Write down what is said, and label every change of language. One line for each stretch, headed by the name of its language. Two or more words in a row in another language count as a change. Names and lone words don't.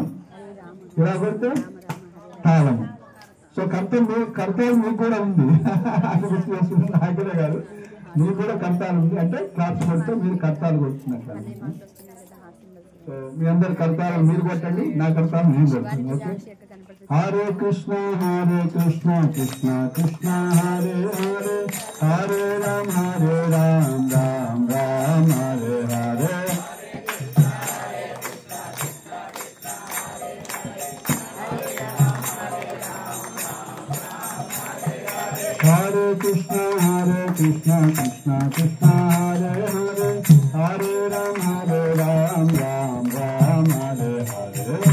Telugu: ఇలా కొడితే తాళము. సో కర్తాలు మీకు కూడా ఉంది. అది గుర్తు చేస్తుంది. నాకే కాదు, మీకు కూడా కర్తాలు ఉంది. అంటే క్లాప్స్ కొడితే మీరు కర్తాలు కొడుతున్నట్టు. సో మీ అందరు కర్తాలు మీరు కొట్టండి, నా కర్తాలు నేను కొడుతుంది.
Sanskrit: ఓకే. హరే కృష్ణ కృష్ణ కృష్ణ హరే హరే, హరే రామ రామ రామ హరే హరే. हरे कृष्ण कृष्ण कृष्ण हरे हरे, हरे राम राम राम हरे हरे.